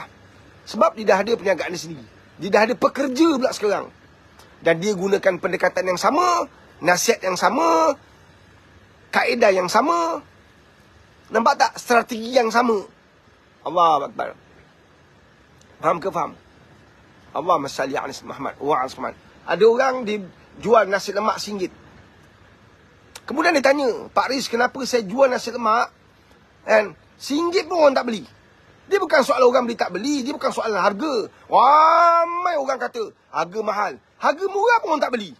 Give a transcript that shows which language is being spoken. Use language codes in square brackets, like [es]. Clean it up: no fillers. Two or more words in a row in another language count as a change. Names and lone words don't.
[ms] Sebab dia dah ada perniagaan dia sendiri. Dia dah ada pekerja pula sekarang. Dan dia gunakan pendekatan yang sama. Nasihat yang sama. Kaedah yang sama. Nampak tak? Strategi yang sama. [ar] الله أكبر. [ms] Faham ke faham? [ar] اللهم صل على محمد وعلى محمد. [ms] Ada orang dia jual nasi lemak RM1. Kemudian dia tanya, Pak Riz, kenapa saya jual nasi lemak? Kan? RM1 pun orang tak beli. Dia bukan soal orang beli tak beli. Dia bukan soal harga. Ramai orang kata, harga mahal. Harga murah pun orang tak beli.